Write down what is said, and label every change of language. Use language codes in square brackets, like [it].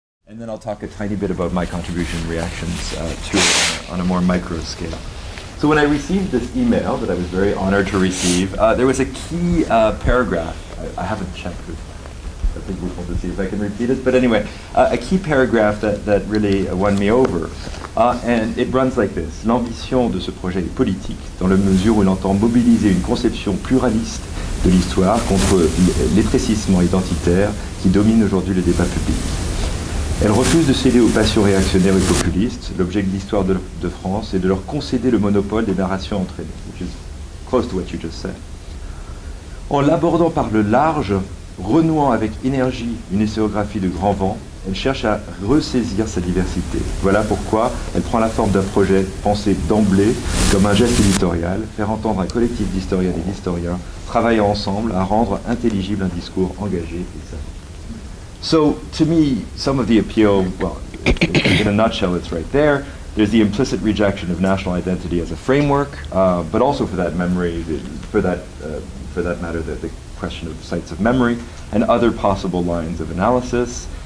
[en] And then I'll talk a tiny bit about my contribution reactions to it on a more micro scale. So when I received this email that I was very honored to receive, there was a key paragraph. I haven't checked it. I think we'll to see if I can repeat it. But anyway, a key paragraph that really won me over. And it runs like this. [fr] L'ambition de ce projet est politique, dans la mesure où il entend mobiliser une conception pluraliste de l'histoire contre l'étrécissement identitaire qui domine aujourd'hui le débat public. Elle refuse de céder aux passions réactionnaires et populistes. L'objet de l'histoire de France est de leur concéder le monopole des narrations entraînées, [en] which is close to what you just said. [fr] En l'abordant par le large, renouant avec énergie une historiographie de grand vent, elle cherche à ressaisir sa diversité. Voilà pourquoi elle prend la forme d'un projet pensé d'emblée comme un geste éditorial, faire entendre un collectif d'historiennes et d'historiens travaillant ensemble à rendre intelligible un discours engagé et savant. [en] So, to me, some of the appeal, well, in a nutshell, it's right there. There's the implicit rejection of national identity as a framework, but also for that memory, for that matter, the question of sites of memory and other possible lines of analysis.